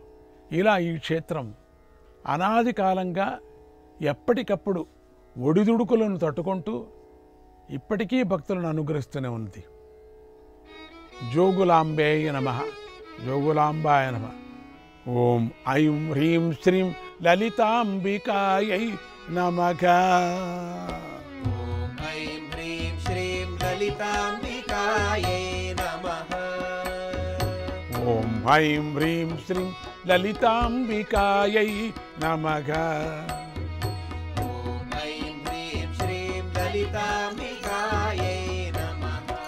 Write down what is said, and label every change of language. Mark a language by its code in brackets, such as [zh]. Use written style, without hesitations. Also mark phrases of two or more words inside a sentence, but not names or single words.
[te] ఇలా ఈ క్షేత్రం అనాది కాలంగా ఎప్పటికప్పుడు ఒడిదుడుకులను తట్టుకుంటూ ఇప్పటికీ భక్తులను అనుగ్రహిస్తూనే ఉంది. [sa] జోగులాంబేయ నమః, జోగులాంబాయ నమః. ఓం ఐం హ్రీం శ్రీం లలితాంబికాయై నమః. ललिताम्बिकायै नमः। ॐ ऐं ह्रीं श्रीं ललिताम्बिकायै नमः। ॐ ऐं ह्रीं श्रीं ललिताम्बिकायै नमः।